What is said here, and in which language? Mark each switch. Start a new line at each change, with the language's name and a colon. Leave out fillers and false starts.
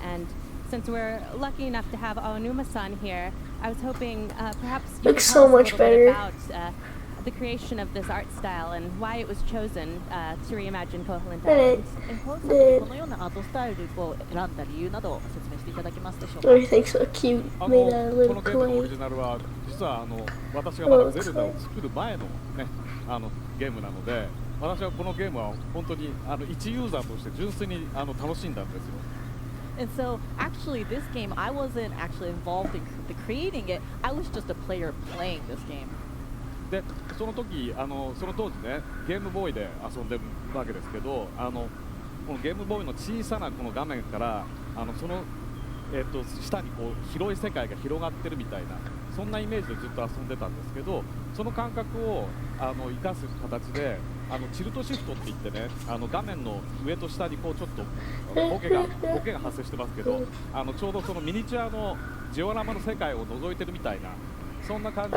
English: And since we're lucky enough to have Aonuma-san here, I was hoping perhaps you could tell us a little bit about the creation of this art style and why it was chosen to reimagine Koholint Island. Everything's so cute, made out of little clay.
Japanese: 実は私がまだゼルダを作る前のねゲームなので、私はこのゲームは本当に一ユーザーとして純粋に楽しんだんですよ。
English: And so, actually, this game, I wasn't actually involved in creating it. I was just a player playing this game.
Japanese: でその時その当時ねゲームボーイで遊んでるわけですけどこのゲームボーイの小さなこの画面からその、下にこう広い世界が広がってるみたいなそんなイメージでずっと遊んでたんですけどその感覚を生かす形でチルトシフトって言ってね画面の上と下にこうちょっとボケが発生してますけどちょうどそのミニチュアのジオラマの世界を覗いてるみたいなそんな感じ